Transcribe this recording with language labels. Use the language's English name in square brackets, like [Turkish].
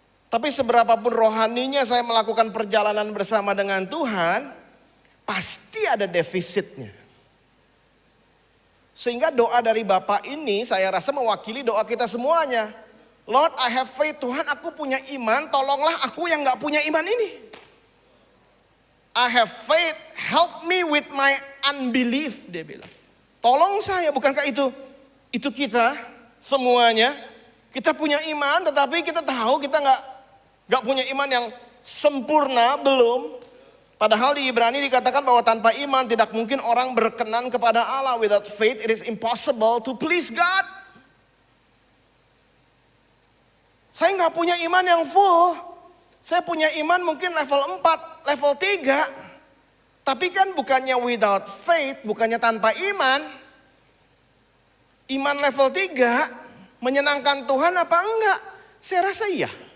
[Indonesian] Tapi seberapapun rohaninya saya melakukan perjalanan bersama dengan Tuhan, pasti ada defisitnya. Sehingga doa dari Bapak ini saya rasa mewakili doa kita semuanya. [English] Lord, I have faith. [Indonesian] Tuhan, aku punya iman, tolonglah aku yang gak punya iman ini. [English] I have faith, help me with my unbelief, [Indonesian] dia bilang. Tolong saya, bukankah itu kita semuanya. Kita punya iman, tetapi kita tahu kita gak punya iman yang sempurna, belum. Padahal di Ibrani dikatakan bahwa tanpa iman tidak mungkin orang berkenan kepada Allah. [English] Without faith it is impossible to please God. [Indonesian] Saya gak punya iman yang full. Saya punya iman mungkin level 4, level 3. Tapi kan bukannya [English] without faith, [Indonesian] bukannya tanpa iman. Iman level 3 menyenangkan Tuhan apa enggak? Saya rasa iya.